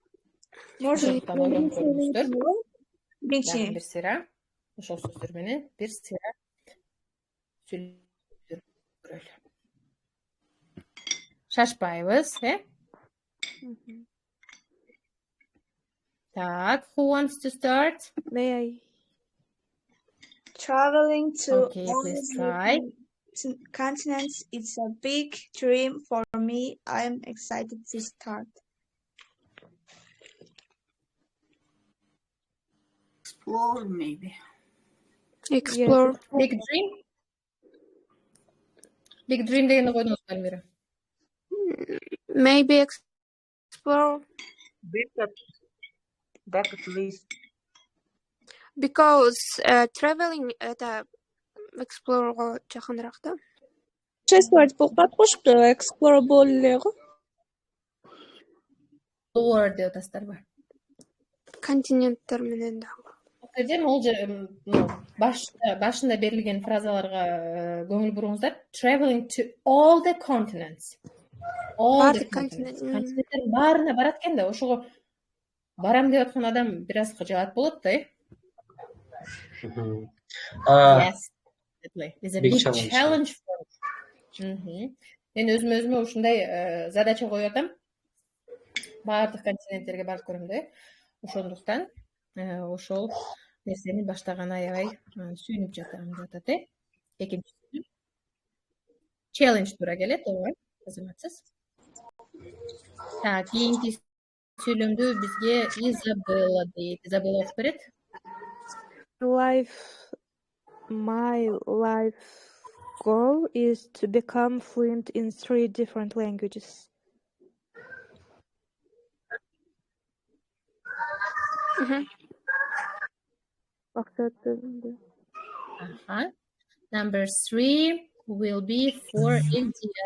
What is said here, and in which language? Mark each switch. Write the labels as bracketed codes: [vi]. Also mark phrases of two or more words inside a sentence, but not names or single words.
[ky] Бир сыйра ошол сөздөр менен бир сыйра сүйлөмдөр көрөлү. Шашпайбыз, Так, [en] who wants to start? May I? Traveling to Okay, all please the try. continents is a big dream for me. I am excited to start. Explore, maybe. Explore. Big dream? Big dream [ky] дегенди койдуңуз, [en] Альмира. Maybe explore. Bucket list. Because traveling это explore [ky] жакыныраак да. Честно айтып болуп кошуп, explorable эле го. Explore деп атасыздарбы? Континенттер менен да. Жерде башында берилген фразаларга көңүл буруңуздар. [en] Traveling to all the continents. All the continents. [ky] Континенттердин баарына барат экен да, ошого барам деп аткан адам бир аз кыжаат болот да. [en] Yes, definitely. It's a big challenge for me. [ky] Мен өзүмө ушундай задача коюп атам. Баардык континенттерге барып көрөм да. Ошондуктан ошол нерсени баштаган аябай сүйүнүп жатат. Экинчи challenge туура келет, ооба, азаматсыз. Так, кийинки сүйлөмдү бизге Изабелла дейт. Изабелла окуп берет. [en] My life goal is to become fluent in 3 different languages. Number 3 will be for India.